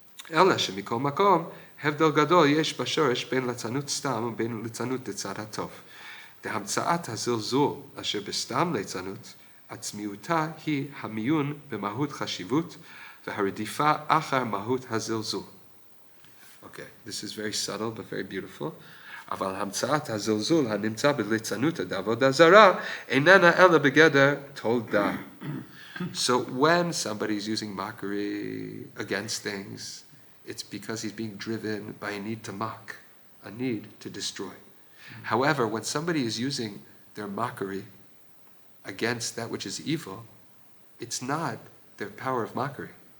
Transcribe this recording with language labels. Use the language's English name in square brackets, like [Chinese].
[Hebrew] Ela shemikol makom, הבדל גדול יש בשורש בין ליצנות סתם ובין ליצנות לצד הטוב. דהמצאת הזלזול אשר בסתם ליצנות, עצמיותה היא המיון במהות חשיבות והרדיפה אחר מהות הזלזול. [English] Okay, this is very subtle but very beautiful. [Hebrew] אבל המצאת הזלזול הנמצא בליצנות עבודה זרה איננה אלא בגדר תולדה. [English] So when somebody is using mockery against things, it's because he's being driven by a need to mock, a need to destroy. However, when somebody is using their mockery against that which is evil, it's not their power of mockery.